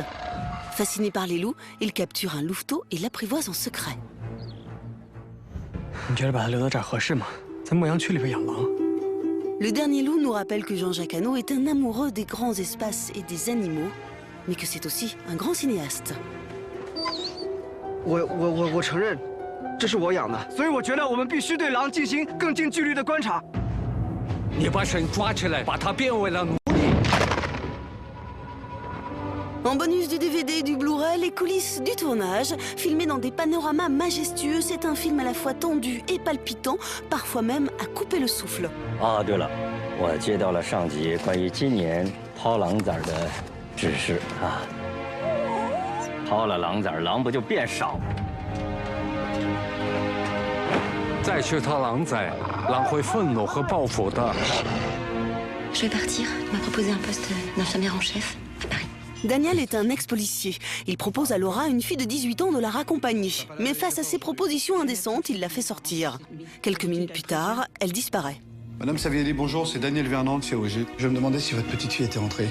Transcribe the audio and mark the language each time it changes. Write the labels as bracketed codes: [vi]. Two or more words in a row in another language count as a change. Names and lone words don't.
[fr] Fasciné par les loups, il capture un louveteau et l'apprivoise en secret. Le dernier loup nous rappelle que Jean-Jacques Hano est un amoureux des grands espaces et des animaux, mais que c'est aussi un grand cinéaste. [zh] 我承认，这是我养的，所以我觉得我们必须对狼进行更近距离的观察。你把神抓起来，把它变为了奴隶。 [fr] En bonus du DVD et du Blu-ray, les coulisses du tournage, filmés dans des panoramas majestueux, c'est un film à la fois tendu et palpitant, parfois même à couper le souffle. [zh] 啊，对了，我接到了上级关于今年抛狼崽的指示啊。抛了狼崽，狼不就变少？再去掏狼崽，狼会愤怒和报复的。 [fr] Je vais partir. Il m'a proposé un poste d'infirmière en chef à Paris. Daniel est un ex-policier. Il propose à Laura, une fille de 18 ans, de la raccompagner. Mais face à ses propositions indécentes, il la fait sortir. Quelques minutes plus tard, elle disparaît. Madame Savielli, bonjour, c'est Daniel Vernand de COG. Je me demandais si votre petite fille était rentrée.